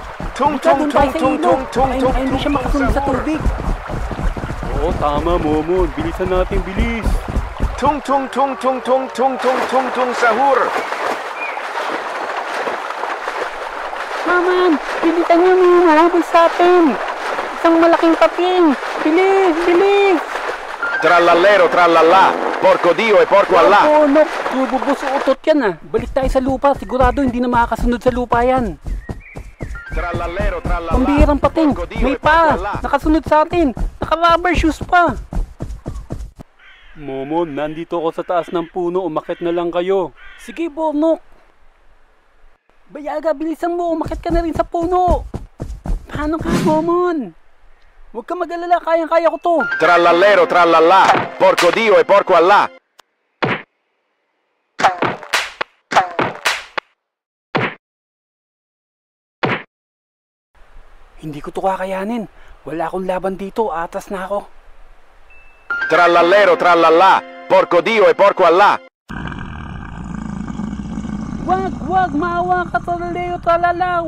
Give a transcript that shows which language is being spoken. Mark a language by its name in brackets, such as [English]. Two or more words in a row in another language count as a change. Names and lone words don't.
[Filipino] Tung tung tung tung tung tung tung. Ay, hindi siya makasunod sa tubig. Oo, tama, Momon. Bilisan natin, bilis. Tung tung tung tung tung tung tung tung tung sahur. Maman, bilisan niyo, may humahabol sa atin. Isang malaking paping. Bilis, bilis. Trallallero, trallalla. [Italian] Porco Dio e porco Allah. [Filipino] Oo, no. Bubus utot yan ah. Balik tayo sa lupa. Sigurado hindi na makakasunod sa lupa yan. Trallallero, trallalla. Pambihirang pating. May pa. Nakasunod sa atin. Naka- [English] rubber shoes [Filipino] pa. Momon, nandito ako sa taas ng puno. Umakit na lang kayo. Sige, Bornok. Bayaga, bilisan mo. Umakit ka na rin sa puno. Paano ka, Momon? Huwag ka mag-alala. Kayang-kaya ko to. Trallallero, trallalla. [Italian] Porco Dio e porco Allah. [Filipino] Hindi ko to kakayanin. Wala akong laban dito. Atas na ako. Trallallero, trallalla. [Italian] Porco Dio e porco Allah. [Filipino] Wag, maawa ka, trallallero, trallalla.